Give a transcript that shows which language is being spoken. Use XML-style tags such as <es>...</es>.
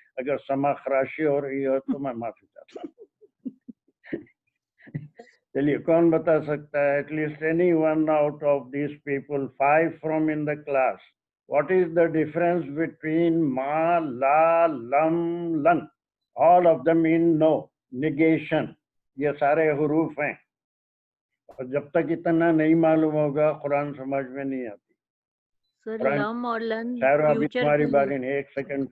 <ur>اگر سما خراشی ہو رہی ہو تو میں معافی چاہتا ہوں. چلیے کون بتا سکتا ہے,</ur> <en>At least any one out of these people, 5 from in the class. What is the difference between ma, la, lam, lan? All of them in no, negation.</en> <ur>یہ سارے حروف ہیں, اور جب تک اتنا نہیں معلوم ہوگا قرآن سمجھ میں نہیں آتی. سر لم اور لن خیر ابھی</ur> <en>future</en> <ur>تمہاری باری نہیں, ایک سیکنڈ.</ur>